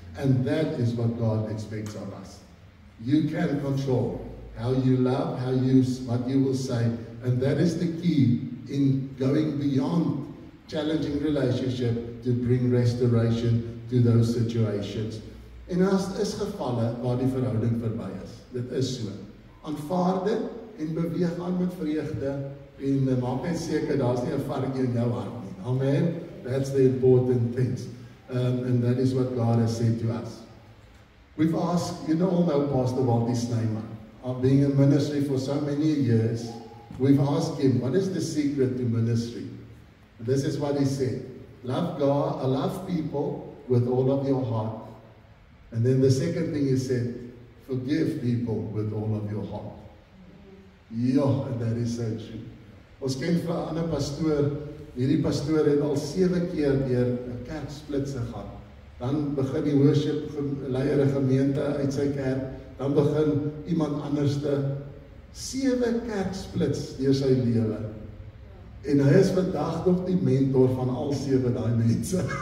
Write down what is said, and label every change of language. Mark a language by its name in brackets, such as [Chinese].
[English] And that is what God expects of us. You can control how you love, what you will say. And that is the key in going beyond challenging relationship to bring restoration to those situations. [Afrikaans] En as is gevalle waar die verhouding verby is. Dit is so. Aanvaar dit en beweeg aan met vreugde en maak net seker daar's nie 'n varkie in jou hart nie. Amen. [English] That's the important things. And that is what God has said to us. We've asked, all know Pastor Walter Snyman, being in ministry for so many years, we've asked him, what is the secret to ministry? And this is what he said. Love God, love people with all of your heart. And then the second thing he said, forgive people with all of your heart. Ja, and that is so true. [Afrikaans] Ons ken vir 'n ander pastoor Hierdie pastoor het al 7 keer deur 'n kerksplits gegaan. Dan begin die worship leier 'n gemeente uit sy kerk, dan begin iemand anderste 7 kerksplits deur sy lewe. En hy is vandag nog die mentor van al 7 daai mense.